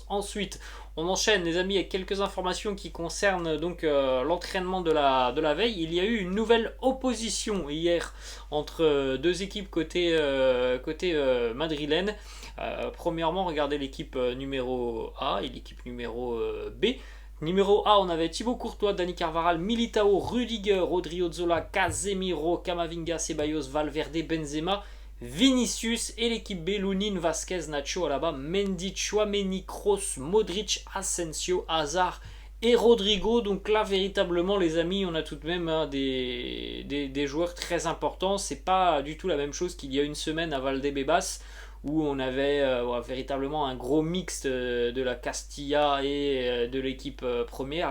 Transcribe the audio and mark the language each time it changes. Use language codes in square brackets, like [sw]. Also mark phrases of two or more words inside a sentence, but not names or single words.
[fr] Ensuite, on enchaîne les amis avec quelques informations qui concernent donc l'entraînement de la veille. Il y a eu une nouvelle opposition hier entre deux équipes côté madrilène. Premièrement, regardez l'équipe numéro A et l'équipe numéro B. Numéro A, on avait Thibaut Courtois, Dani Carvajal, Militao, Rudiger, Rodri Ozzola, Casemiro, Camavinga, Ceballos, Valverde, Benzema, Vinicius. Et l'équipe B, Lunin, Vasquez, Nacho, Alaba, Mendy, Tchouaméni, Kroos, Modric, Asensio, Hazard et Rodrigo. Donc là véritablement les amis, on a tout de même hein, des joueurs très importants. C'est pas du tout la même chose qu'il y a une semaine à Valdebebas où on avait véritablement un gros mix de la Castilla et de l'équipe première.